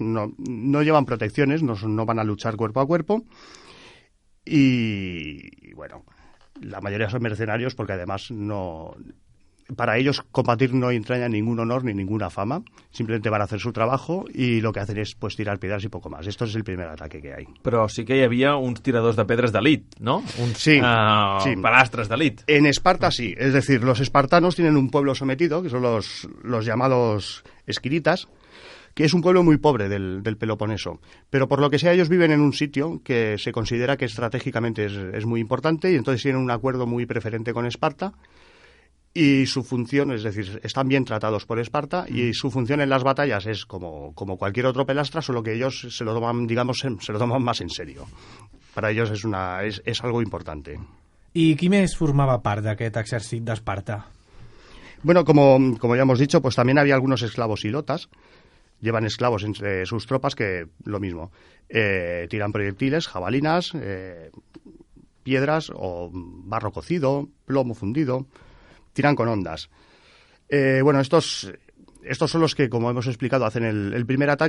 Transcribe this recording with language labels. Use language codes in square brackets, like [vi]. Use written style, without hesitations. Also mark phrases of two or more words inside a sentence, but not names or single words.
[es] No llevan protecciones, no van a luchar cuerpo a cuerpo. Y bueno, la mayoría son mercenarios porque además para ellos combatir no entraña ningún honor ni ninguna fama, simplemente van a hacer su trabajo y lo que hacen es pues tirar piedras y poco más. Esto es el primer ataque que hay. [ca] Però sí que hi havia uns tiradors de pedres d'elit, ¿no? Sí. Palastres d'elit. [es] En Esparta sí, es decir, los espartanos tienen un pueblo sometido, que son los llamados esquiritas, que es un pueblo muy pobre del Peloponeso, pero por lo que sea ellos viven en un sitio que se considera que estratégicamente es muy importante y entonces tienen un acuerdo muy preferente con Esparta. Y su función, es decir, están bien tratados por Esparta y su función en las batallas es como cualquier otro pelastra, solo que ellos se lo toman más en serio. Para ellos es algo importante. [ca] I qui més formava part d'aquest exèrcit d'Esparta? [es] Bueno, como ya hemos dicho, pues también había algunos esclavos hilotas. Llevan esclavos entre sus tropas que, lo mismo, tiran proyectiles, jabalinas, piedras o barro cocido, plomo fundido. Tiran con ondas. Bueno, estos son los que, como hemos explicado, hacen el primer ataque.